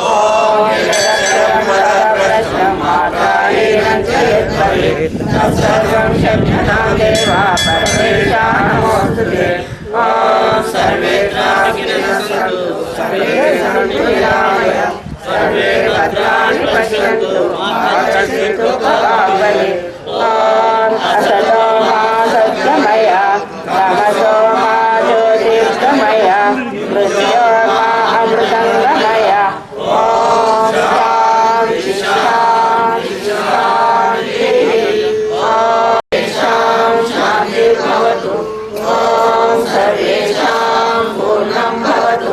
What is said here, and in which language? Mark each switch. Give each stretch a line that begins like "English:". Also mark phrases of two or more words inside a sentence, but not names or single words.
Sanskrit: సర్వం శక్యతా దేవా పరమేశా నమోస్తుతే. సర్వే సర్వే భద్రాణి పశ్యంతు మా కశ్చిత్ భవావహి. असतो मा सत्यमय तमसो मा ज्योतिर्गमय మృత్యోర్మా అమృతంగమయ. ఓం శాంతి శాంతి శాంతి. ఓం శాంతి భవతు. ఓం సర్వేషాం పూర్ణం భవతు.